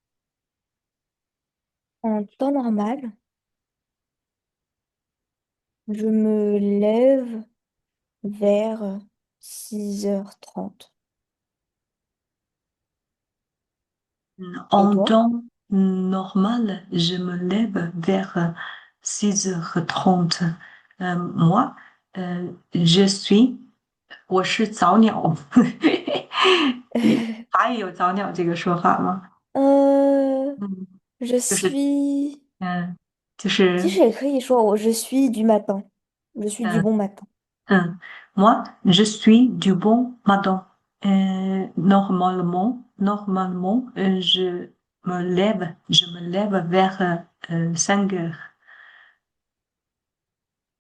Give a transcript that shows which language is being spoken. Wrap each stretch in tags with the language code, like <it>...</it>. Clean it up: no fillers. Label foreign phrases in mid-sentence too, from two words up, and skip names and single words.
<fr>En temps normal, je me lève vers 6h30. Et En toi? temps normal, je me lève vers 6h30. Moi, je suis</fr> <zh>我是早鸟，法语有早鸟这个说法吗？ Euh, 嗯，</zh> <fr>je</fr> <zh>就是</zh> <fr>suis...</fr> <zh>就是</zh> <fr>Je suis du matin. Je suis du 嗯 bon matin. moi, je suis du bon matin. Normalement, je me lève vers 5 heures.</fr>